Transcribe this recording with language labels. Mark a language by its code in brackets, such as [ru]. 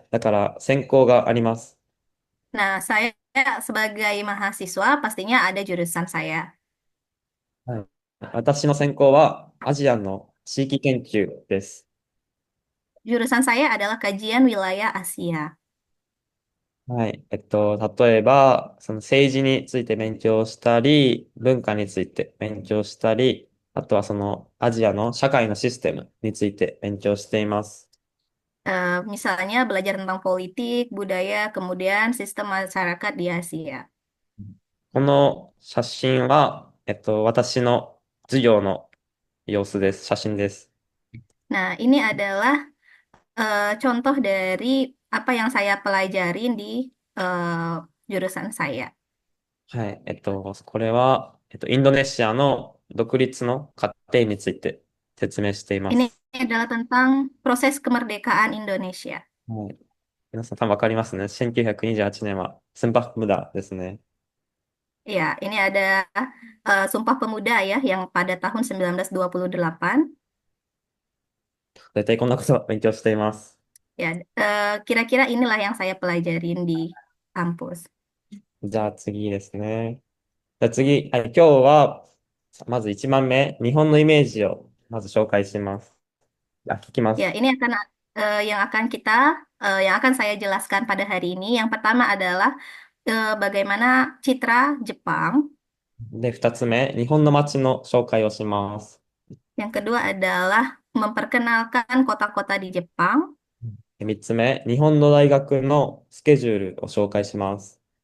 [ja] だから専攻があります。 [id] Nah, saya sebagai mahasiswa pastinya ada jurusan saya. [ja] はい。私の専攻はアジアの地域研究です。 [id] Jurusan saya adalah kajian wilayah Asia. [ja] はい。例えば、その政治について勉強したり、文化について勉強したり、あとはそのアジアの社会のシステムについて勉強しています。 [id] Misalnya belajar tentang politik, budaya, kemudian sistem masyarakat di Asia. [ja] この写真は、私の授業の様子です。写真です。 [id] Nah, ini adalah contoh dari apa yang saya pelajarin di jurusan saya. [ja] はい。これは、インドネシアの独立の過程について説明していま [id] Ini [ja] す。 [id] adalah tentang proses kemerdekaan Indonesia. [ja] はい。皆さん多分わかりますね。1928年はスンパフムダですね。 [id] Ya, ini ada Sumpah Pemuda ya, yang pada tahun 1928. [ja] 大体こんなことを勉強しています。 [id] Ya, kira-kira inilah yang saya pelajarin di kampus. [ja] じゃあ次ですね。じゃあ次、はい、今日は、まず1番目、日本のイメージをまず紹介します。聞きま [id] Ya, [ja] す。 [id] ini akan yang akan saya jelaskan pada hari ini. Yang pertama adalah bagaimana citra Jepang. [ja] で、2つ目、日本の街の紹介をします。 [id] Yang kedua adalah memperkenalkan kota-kota di Jepang. [ja] で3つ目、日本の大学のスケジュールを紹介します。